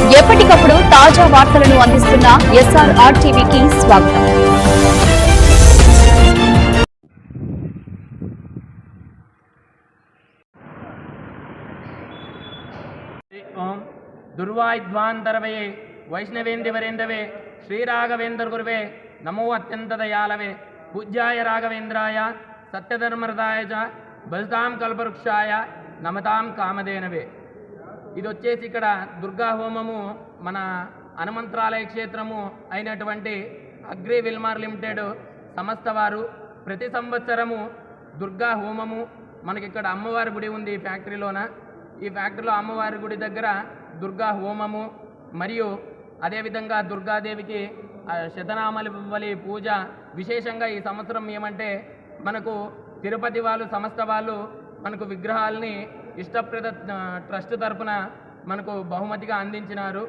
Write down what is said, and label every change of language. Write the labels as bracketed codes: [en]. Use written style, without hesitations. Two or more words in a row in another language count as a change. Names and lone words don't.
[te] ఎప్పటికప్పుడు తాజా వార్తలను అందిస్తున్న SRR టీవీకి స్వాగతం. [sa] ओम दुर्वाद्वांतरवये वैष्णवेन्द्रवरेन्दवे श्रीराघवेन्द्र गुरुवे नमो अत्यंत दयालवे पूज्याय राघवेन्द्राय सत्यधर्मरताय च भजतां कल्पवृक्षाय नमतां कामधेनवे. [te] ఇది వచ్చేసి ఇక్కడ దుర్గా హోమము మన హనుమంతరాలయ క్షేత్రము అయినటువంటి అగ్రి విల్మార్ లిమిటెడ్ సంస్థ వారు ప్రతి సంవత్సరము దుర్గా హోమము మనకి ఇక్కడ అమ్మవారి గుడి ఉంది ఈ ఫ్యాక్టరీలోన. ఈ ఫ్యాక్టరీలో అమ్మవారి గుడి దగ్గర దుర్గా హోమము మరియు అదేవిధంగా దుర్గాదేవికి శతనామలి పూజ విశేషంగా ఈ సంవత్సరం ఏమంటే మనకు తిరుపతి వాళ్ళు సంస్థ వాళ్ళు మనకు విగ్రహాలని ఇష్టప్రద ట్రస్ట్ తరపున మనకు బహుమతిగా అందించినారు.